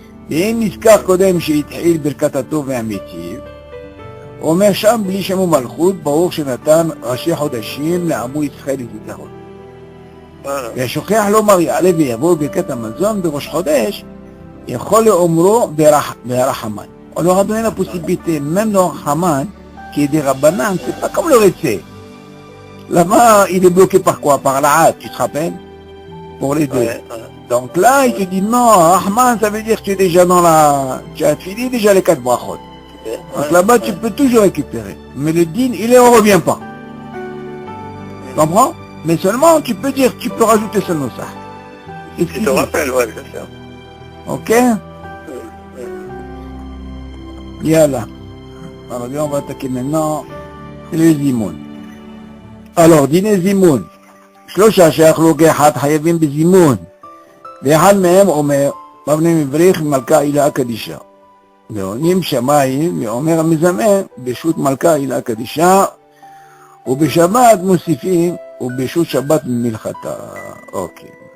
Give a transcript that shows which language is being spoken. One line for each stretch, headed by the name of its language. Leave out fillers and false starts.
Hebrew: ואם נזכר קודם שהתחיל ברכת הטוב והמיטיב, אומר שם בלי שם ומלכות, ברוך שנתן ראשי חודשים לעמו ישראל לזיכרון. והשוכח לומר יעלה ויבוא ברכת המזון בראש חודש, יכול לאומרו ברחמן.
French: On leur a donné la possibilité, même dans Haman, qui est des Rabbanan, c'est pas comme le Récé. Là-bas, il est bloqué par quoi? Par la hâte, tu te rappelles? Pour les deux. Donc là, il te dit non, Rahman, ça veut dire que tu es déjà dans la... Tu as fini déjà les 4 brachot. Donc là-bas, tu peux toujours récupérer. Mais le din, il ne revient pas. Tu comprends? Mais seulement, tu peux dire, tu peux rajouter ce nosah. Tu te rappelles, ouais, c'est ça. Ok? Yalla. Alors, on va attaquer maintenant les zimoun. Alors, dîner zimoun.
Hebrew: שלושה שאכלו כאחד חייבים בזימון. ואחד מהם אומר, מבנה מבריך מלכה עילה קדישה. ועונים שמיים, ואומר המזמן, בשו"ת מלכה עילה קדישה, ובשבת מוסיפים, ובשו"ת שבת מלכתה. אוקיי.